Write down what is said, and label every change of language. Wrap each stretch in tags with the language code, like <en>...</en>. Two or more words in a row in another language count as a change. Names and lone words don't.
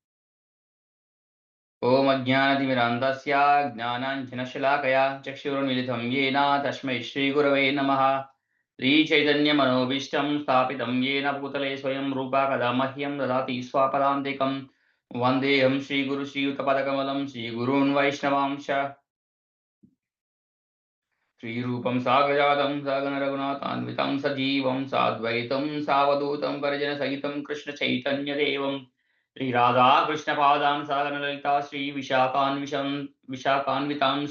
<sa>ఓం అజ్ఞానతిమిరాంధస్య జ్ఞానాంజనశలాకయా చక్షురున్మిలితం యేన తస్మై శ్రీగురవే నమః. శ్రీచైతన్యమనోభీష్టం స్థాపితం యేన భూతలే స్వయం రూపా కదా మహ్యం దదాతి స్వపదాంతికం. వందేహం శ్రీగురు శ్రీయుతపదకమలం శ్రీగురూన్ వైష్ణవాంశ. श्रीरूपं साग्रजातं सगण रघुनाथान्वितं सजीवं साद्वैतं सावधूतं परिजनसहितं कृष्णचैतन्यदेवं श्रीराधा कृष्णपादान् सगण ललिता विशाखान्वितांश्च।</sa>